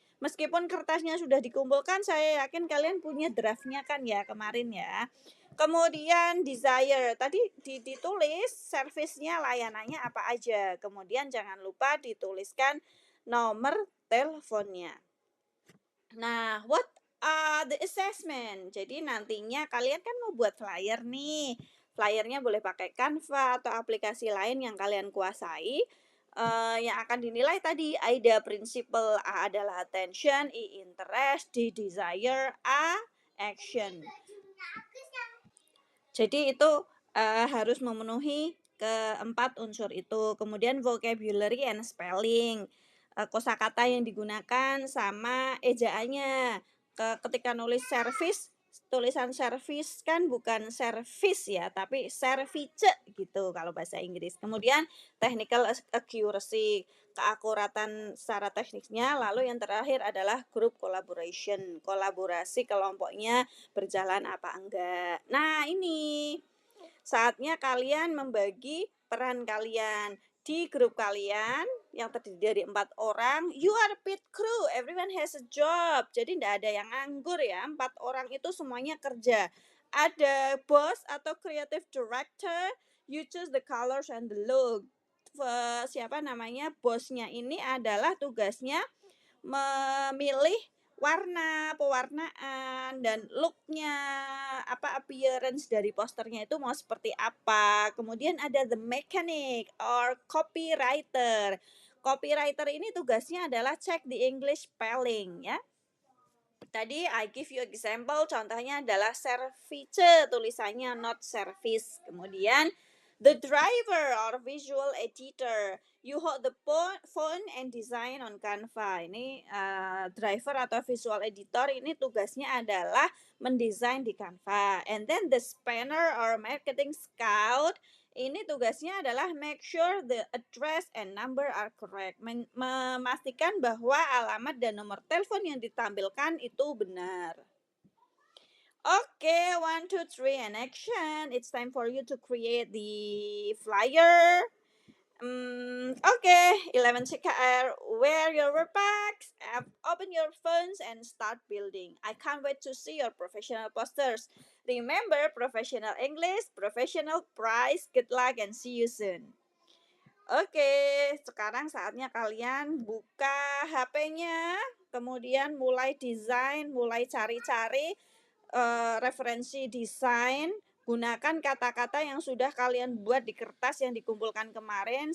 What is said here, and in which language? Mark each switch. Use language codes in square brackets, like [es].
[id] Meskipun kertasnya sudah dikumpulkan, saya yakin kalian punya draftnya kan ya kemarin ya. Kemudian desire, tadi ditulis servisnya, layanannya apa aja. Kemudian jangan lupa dituliskan nomor teleponnya. [en] Nah, what are the assessment? [id] Jadi nantinya kalian kan mau buat flyer nih. Flyernya boleh pakai Canva atau aplikasi lain yang kalian kuasai. Yang akan dinilai tadi AIDA principle. A adalah attention, I interest, D desire, A action. Jadi itu harus memenuhi keempat unsur itu. Kemudian [en] vocabulary and spelling, [id] kosakata yang digunakan sama ejaannya. Ketika nulis service, tulisan service kan bukan service ya, tapi service gitu kalau bahasa Inggris. Kemudian [en] technical accuracy, [id] keakuratan secara teknisnya. Lalu yang terakhir adalah [en] group collaboration, [id] kolaborasi kelompoknya berjalan apa enggak. Nah, ini saatnya kalian membagi peran kalian di grup kalian yang terdiri dari 4 orang. [en] You are pit crew, everyone has a job. [id] Jadi tidak ada yang nganggur ya. 4 orang itu semuanya kerja. Ada boss atau creative director. [en] You choose the colors and the look. [id] Siapa namanya? Bosnya ini adalah tugasnya memilih warna, pewarnaan, dan looknya, appearance dari posternya itu mau seperti apa. Kemudian ada [en] the mechanic or copywriter. [id] Copywriter ini tugasnya adalah cek [en] the English spelling [id] ya. [en] Tadi I give you example, [id] contohnya adalah [en] service, [id] tulisannya [en] not service. Kemudian the driver or visual editor, you hold the phone and design on Canva. [id] Ini driver atau visual editor ini tugasnya adalah mendesain di Canva. [en] And then the spanner or marketing scout, [id] ini tugasnya adalah [en] make sure the address and number are correct. [id] Memastikan bahwa alamat dan nomor telepon yang ditampilkan itu benar. [en] Okay, 1, 2, 3 and action. It's time for you to create the flyer. Okay, 11 CKR, wear your workpacks, open your phones and start building. I can't wait to see your professional posters. Remember, professional English, professional price, good luck and see you soon. [id] Oke, sekarang saatnya kalian buka HP-nya, kemudian mulai desain, mulai cari-cari referensi desain. Gunakan kata-kata yang sudah kalian buat di kertas yang dikumpulkan kemarin.